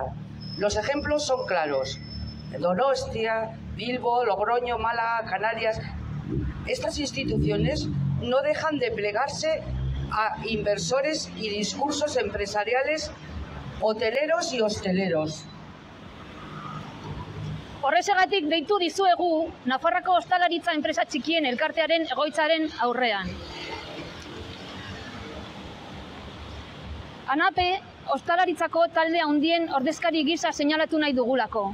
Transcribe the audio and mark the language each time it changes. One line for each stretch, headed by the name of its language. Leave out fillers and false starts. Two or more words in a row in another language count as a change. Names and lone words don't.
Spanish: Los ejemplos son claros. Donostia, Bilbo, Logroño, Málaga, Canarias. Estas instituciones no dejan de plegarse a inversores y discursos empresariales, hoteleros y hosteleros.
Basque: Horrexegatik deitu dizuegu Nafarroako ostalaritza enpresa txikien elkartearen egoitzaren aurrean. ANAPE ostalaritzako talde handien ordezkari gisa seinalatu nahi dugulako.